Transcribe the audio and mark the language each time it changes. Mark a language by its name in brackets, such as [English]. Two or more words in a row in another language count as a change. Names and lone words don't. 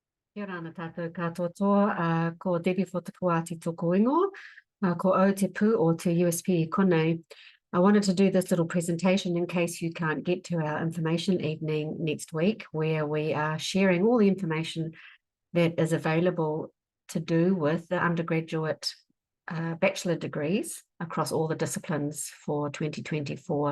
[Māori] Kia ora ana tātou katoa, ko Debbie Whatapuati tōku ingo, ko au te pū o te USP konei. [English] I wanted to do this little presentation in case you can't get to our information evening next week, where we are sharing all the information that is available to do with the undergraduate bachelor degrees across all the disciplines for 2024.